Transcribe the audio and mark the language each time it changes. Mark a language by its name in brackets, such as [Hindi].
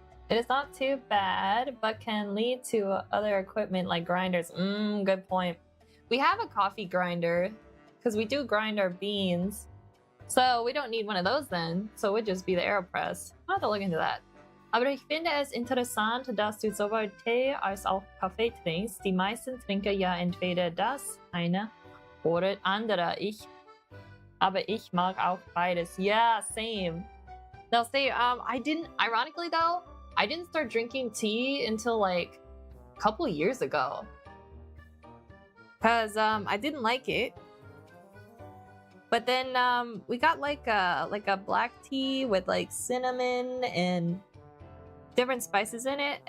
[English] It is not too bad, but can lead to other equipment like grinders. Good point. We have a coffee grinder because we do grind our beans. So we don't need one of those then. So it would just be the AeroPress. I'll have to look into that. [German] Aber ich finde es interessant, dass du sowohl Tee als auch Kaffee trinkst. Die meisten trinken ja entweder das eine oder andere. Aber ich mag auch beides. [English] Yeah, same. They'll say, ironically though, I didn't start drinking tea until like a couple years ago. Cause I didn't like it. But then we got like a black tea with like cinnamon and different spices in it.